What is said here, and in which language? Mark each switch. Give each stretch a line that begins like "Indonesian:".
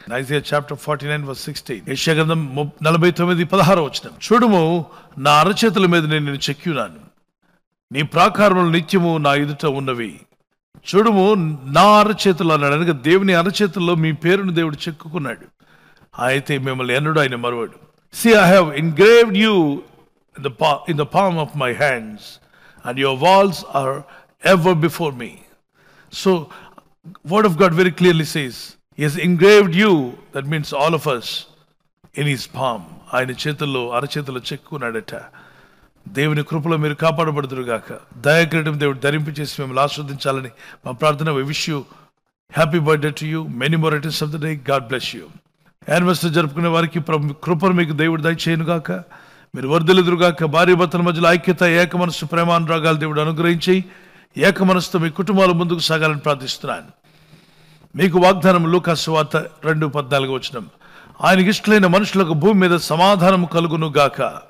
English: Isaiah chapter 49 verse 16.
Telugu: యెషయా గ్రంథం 49:16. చూడుము, నా అరచేతుల మీద నేను నిన్ను చెక్కియున్నాను, నీ ప్రాకారములు నిత్యము నా ఎదుట ఉన్నవి. చూడుము, నా అరచేతులు అన్నాడు. అనగా దేవుని అరచేతుల్లో మీ పేరును దేవుడు చెక్కుకున్నాడు. అయితే మిమ్మల్ని ఎన్నడూ ఆయన మరువడు.
English: See, I have engraved you in the palm of my hands, and your walls are ever before me. So word of God very clearly says he has engraved you, that means all of us, in his palm.
Telugu: ఆయన చేతుల్లో, అరచేతుల్లో చెక్కున్నాడట. దేవుని కృపలో మీరు కాపాడబడుదురుగాక. దయాకిరీటం దేవుడు ధరింపి చేసి మిమ్మల్ని ఆస్వాదించాలని మా ప్రార్థన.
English: We wish you happy birthday to you, many more returns of the day. God bless you.
Telugu: Anniversary జరుపుకునే వారికి కృపను మీకు దేవుడు దయచేయునుగాక. మీరు వర్ధిల్లుదురుగాక. భార్య భర్తల మధ్యలో ఐక్యత, ఏక మనస్సు, ప్రేమానురాగాలు దేవుడు అనుగ్రహించి ఏక మనస్సుతో మీ కుటుంబాలు ముందుకు సాగాలని ప్రార్థిస్తున్నాను. మీకు వాగ్దానం లూకా సువార్త 2:14 ఆయనకి ఇష్టలైన మనుషులకు భూమి మీద సమాధానం కలుగును గాక.